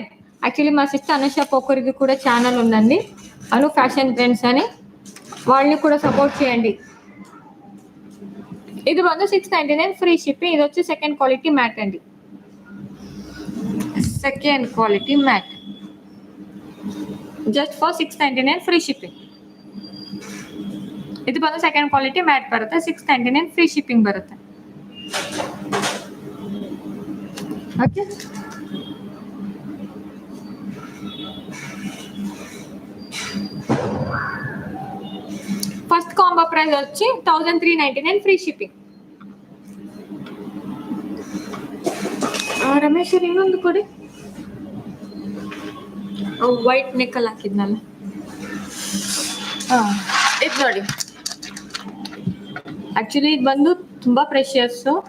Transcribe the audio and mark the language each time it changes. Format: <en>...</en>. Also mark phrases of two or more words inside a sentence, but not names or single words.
<te>యాక్చువల్లీ మా సిస్టర్ అనుష పోకూరికి కూడా ఛానల్ ఉందండి, అను ఫ్యాషన్ ట్రెండ్స్ అని. వాళ్ళని కూడా సపోర్ట్ చేయండి. ఇది ಬಂದು 699</te> <en>free shipping.</en> <te>ఇది వచ్చి</te> <en>second quality matte</en> <te>అండి,</te> <en>second quality matte just for 699 free shipping.</en> <kn>ಇದು ಬಂದು</kn> <en>second quality matte</en> <kn>ಬರುತ್ತೆ, 699</kn> <en>free shipping</en> <kn>ಬರುತ್ತೆ. ಓಕೆ,</kn> <en>first combo price</en> <te>వచ్చి 1399</te> <en>free shipping.</en> <kn>ರಮೇಶ್ ಇನ್ನೊಂದು ಕೊಡಿ, ವೈಟ್ ನೆಕ್ಕಲ್ಲಿ ಹಾಕಿದ್ನಲ್ಲ. ಇದು ನೋಡಿ, ಆಕ್ಚುಲಿ ಇದು ಬಂದು ತುಂಬಾ ಪ್ರೆಷಿಯಸ್.</kn>